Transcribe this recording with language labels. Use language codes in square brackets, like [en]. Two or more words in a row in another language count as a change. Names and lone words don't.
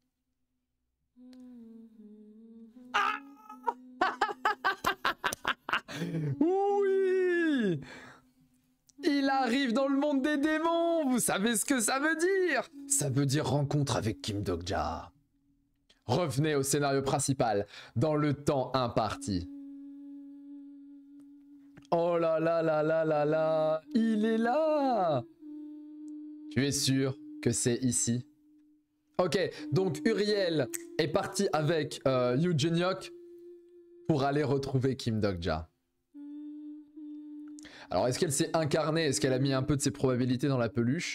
[fr] Ah oui! Il arrive dans le monde des démons! Vous savez ce que ça veut dire? Ça veut dire rencontre avec Kim Dokja. Revenez au scénario principal, dans le temps imparti. Oh là là là là là là! Il est là! Tu es sûr que c'est ici? Ok, donc Uriel est parti avec Yu Jin-hyuk pour aller retrouver Kim Dokja. Alors, est-ce qu'elle s'est incarnée? Est-ce qu'elle a mis un peu de ses probabilités dans la peluche?